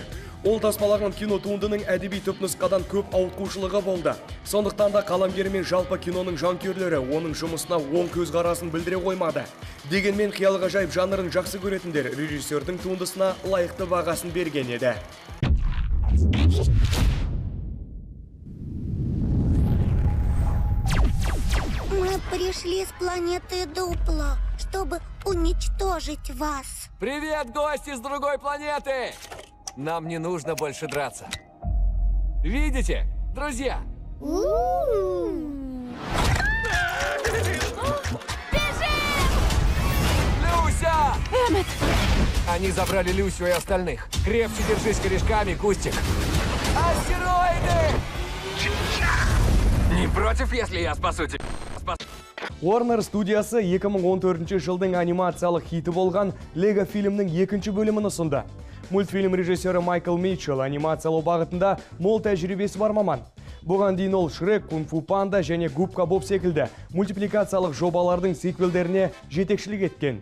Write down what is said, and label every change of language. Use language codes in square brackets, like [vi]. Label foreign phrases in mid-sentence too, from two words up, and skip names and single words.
[kk] Ол таспалаған кино туындының әдеби түпнұсқадан көп ауытқушылығы болды. Сондықтан да қаламгері мен жалпы киноның жанкүйерлері оның жұмысына оң көзқарасын білдіре қоймады. Дегенмен қиял ғажайып жанрын жақсы көретіндер режиссердің туындысына лайықты бағасын берген еді. [ru] Мы пришли с планеты Дупло, чтобы уничтожить вас. Привет, гости с другой планеты! Нам не нужно больше драться. Видите, друзья? Люся! Эммет! Они забрали Люсю и остальных. Крепче держись корешками, Кустик. Астероиды! Не против, если я спасу тебя? [kk] Warner студиясы 2014 жылдың анимациялық хиті болған Лего фильмнің 2-ші бөлімін ұсынды. Мультфильм режиссері Майкл Митчелл анимациялау бағытында мол тәжірибесі бар маман. Бұған дейін ол Шрек, Кунг-фу Панда және Губка Боб секілді мультипликациялық жобалардың сиквелдеріне жетекшілік еткен.